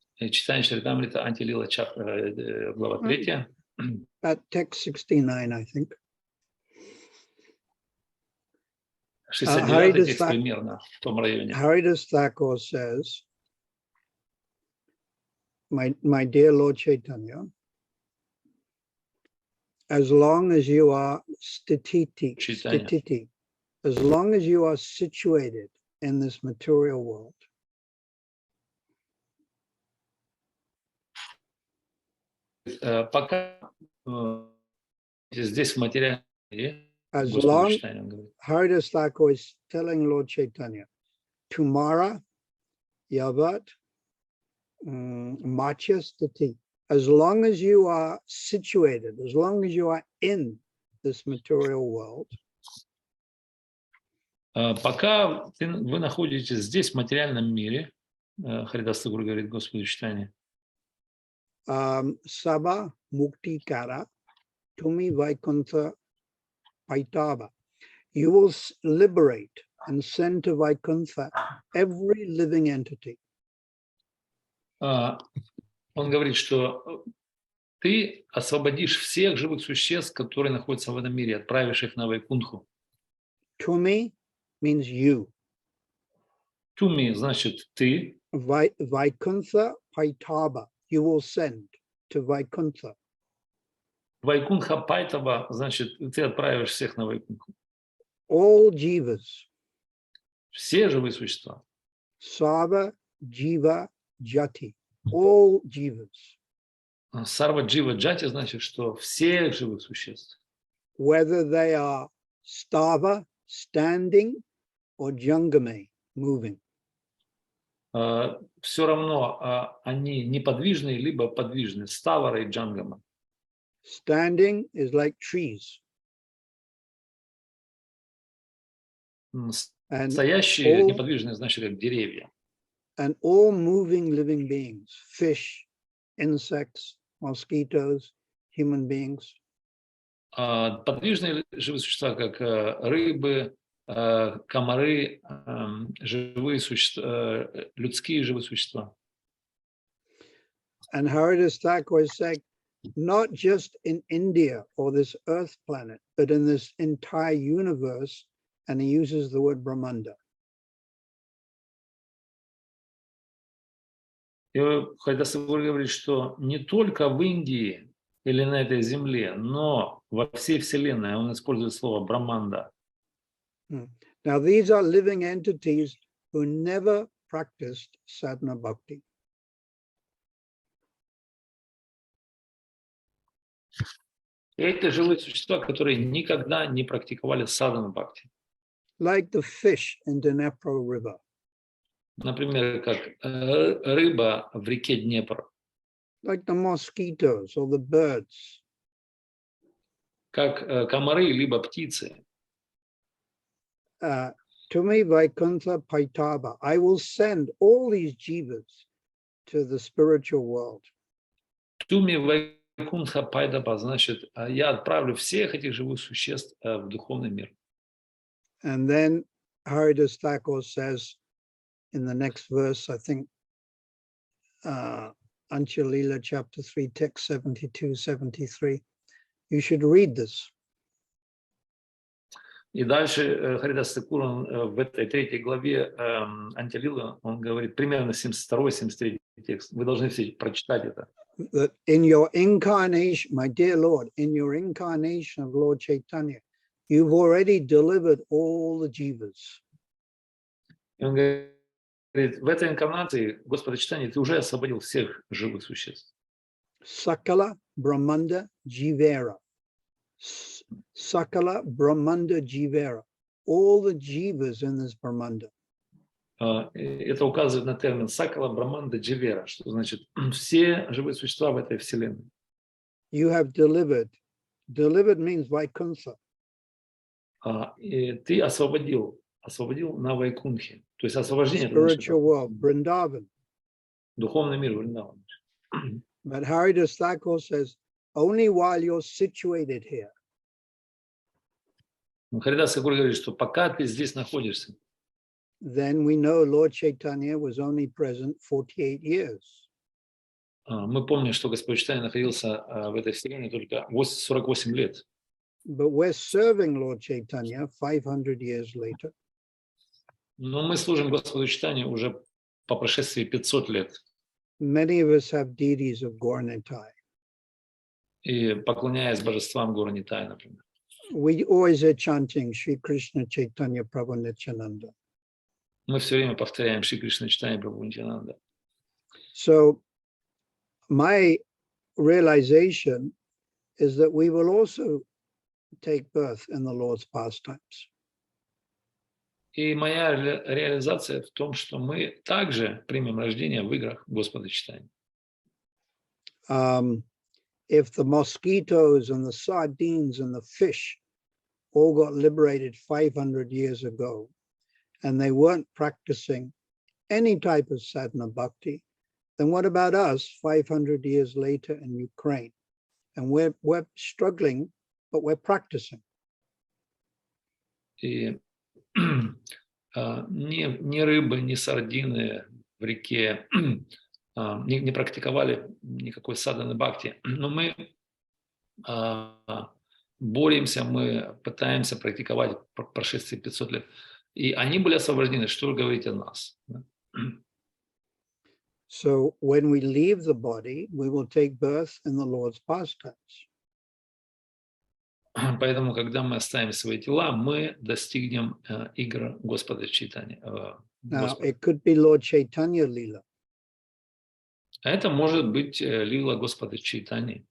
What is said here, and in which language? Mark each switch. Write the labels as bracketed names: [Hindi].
[Russian] Читание Чаритамрита Антилила глава 3. [English] at text 69, I think. [Russian] 69 текст примерно в том районе. [English] Haridas Thakur says, my dear Lord Chaitanya, as long as you are stititi, as long as you are situated in this material world, [Russian] Пока здесь в материальном мире, [English] as long, Haridas Thakur is telling Lord Chaitanya, [Bangla] Tumara, Yavat, Macha Stiti, [English] as long as you are situated, as long as you are in this material world, [Russian] пока вы находитесь здесь, в материальном мире, Харидас Тхакур говорит Господу Читания, [Bangla] Saba Mukti Kara, Tumi Vaikuntha Paitava, [English] you will liberate and send to Vaikuntha every living entity. [Russian] Он говорит, что ты освободишь всех живых существ, которые находятся в этом мире, отправишь их на Вайкунху. [English] Tumi means you. [Russian] Туми значит ты. [Bangla] Vaikuntha Paitava, [English] you will send to Vaikuntha. [Bangla] Вайкунха Пайтава [Russian] значит ты отправишь всех на Вайкунху. [English] All jivas. [Russian] Все живые существа. [Sanskrit] Sarva Jiva Jati. [English] All jivas. [Sanskrit] Сарва Джива Джати [Russian] значит, что всех живых существ. [English] Whether they are stava, standing, or jangame, moving. [Russian] Все равно они неподвижные, либо подвижны. Ставара и Джангама. [English] Standing is like trees. [Russian] Стоящие, неподвижные, значит, как деревья. [English] And all moving living beings, fish, insects, mosquitoes, human beings. [Russian] Подвижные живые существа, как рыбы, комары, живые существа, людские живые существа. [English] And Haridas Thakur is saying, not just in India or this earth planet, but in this entire universe, and he uses the word Brahmanda. [Russian] И Харидас Тхакур говорит, что не только в Индии или на этой земле, но во всей Вселенной он использует слово Брахманда. [English] Now these are living entities who never practiced sadhana bhakti. [Russian] Это живые существа, которые никогда не практиковали садхана бхакти. [English] Like the fish in the Dnepr River. [Russian] Например, как рыба в реке Днепр. [English] Like the mosquitoes or the birds. [Russian] Как комары, либо птицы. [Bangla] Tumi Vaikuntha Paitava, [English] I will send all these jivas to the spiritual world. [Bangla] Туми Вайкунха Пайдаба, [Russian] значит, я отправлю всех этих живых существ в духовный мир. [English] And then Haridas Thakur says in the next verse, I think, Antya Lila chapter 3, text 72, 73, you should read this. [Russian] И дальше Харидас Тхакур в этой 3 главе Антилилы, он говорит примерно 72-73 текст. Вы должны все прочитать это. [English] That in your incarnation, my dear Lord, in your incarnation of Lord Chaitanya, you've already delivered all the jivas. [Russian] И он говорит, в этой инкарнации, Господа Читания, ты уже освободил всех живых существ. [Bangla] Sakala Brahmanda Jivera. Sakala Brahmanda Jivera. [English] All the jivas in this Brahmanda. [Russian] Это указывает на термин [Bangla] Сакала Брахманда Дживера, [Russian] что значит все живые существа в этой вселенной. [English] You have delivered. Delivered means Vaikuntha. [Russian] И ты освободил на Вайкунхе. То есть освобождение. [English] Spiritual world, Vrindavan. [Russian] Духовный мир Вриндавана. [English] But Haridas Thakur says, only while you're situated here. [Russian] Харидас Тхакур говорит, что пока ты здесь находишься, [English] Then we know Lord Chaitanya was only present 48 years. [Russian] мы помним, что Господь Чайтанья находился в этой вселенной только 48 лет. [English] But we're serving Lord Chaitanya 500 years later. [Russian] Но мы служим Господу Чайтанье уже по прошествии 500 лет. [English] Many of us have deities of Gaura-Nitai. [Russian] И поклоняясь божествам Гаура Нитай, например. [English] We always are chanting Shri Krishna Chaitanya Prabhu Nityananda. [Russian] Мы все время повторяем Шри Кришна Чайтанья Прабху Нитьянанда. [English] So my realization is that we will also take birth in the Lord's pastimes. [Russian] И моя реализация в том, что мы также примем рождение в играх Господа Чайтаньи. [English] If the mosquitoes and the sardines and the fish all got liberated 500 years ago, and they weren't practicing any type of sadhana bhakti, then what about us 500 years later in Ukraine? And we're struggling, but we're practicing. [Russian] И ни рыбы, ни сардины в реке не практиковали никакой садханы бхакти. Но мы боремся, мы пытаемся практиковать по прошествии 500 лет. И они были освобождены. Что вы говорите о нас? [English] So when we leave the body, we will take birth in the Lord's pastimes. [Russian] Поэтому, когда мы оставим свои тела, мы достигнем игр Господа Чайтаньи. [English] Now, it could be Lord Chaitanya Lila. [Russian] Это может быть лила Господа Чайтаньи.